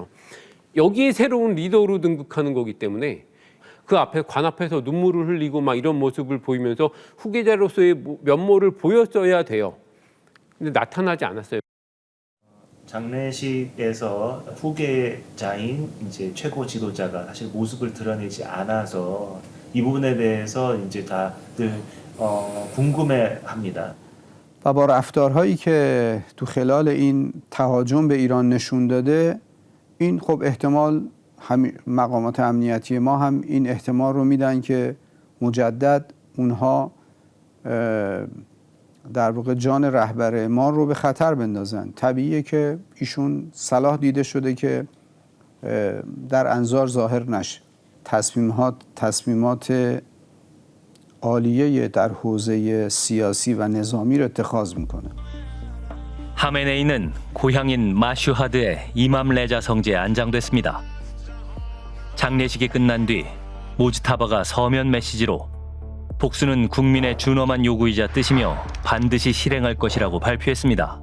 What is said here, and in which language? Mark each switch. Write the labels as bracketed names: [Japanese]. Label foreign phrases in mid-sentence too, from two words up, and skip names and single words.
[Korean] 여기에 새로운 리더로 등극하는 거기 때문에 그 앞에 관 앞에서 눈물을 흘리고 막 이런 모습을 보이면서 후계자로서의 면모를 보였어야 돼요. 근데 나타나지 않았어요. 장례식에서 후계자인 이제 최고 지도자가 사실 모습을 드러내지 않아서 이 부분에 대해서 이제 다들 궁금해합니다. [Persian] و با رفتارهایی که تو خلال این تهاجم به ایران نشون داده این خب احتمال مقامات امنیتی ما هم این احتمال رو میدن که مجدد اونها در واقع جان رهبر ما رو به خطر بندازن. طبیعیه که ایشون صلاح دیده شده که در انظار ظاهر نشه. تصمیمات عالیه در حوزه سیاسی و نظامی رو اتخاذ میکنه. [Korean] 하메네이는 고향인 마슈하드의 이맘 레자 성지에 안장됐습니다. 장례식이 끝난 뒤 모즈타바가 서면 메시지로 복수는 국민의 준엄한 요구이자 뜻이며 반드시 실행할 것이라고 발표했습니다.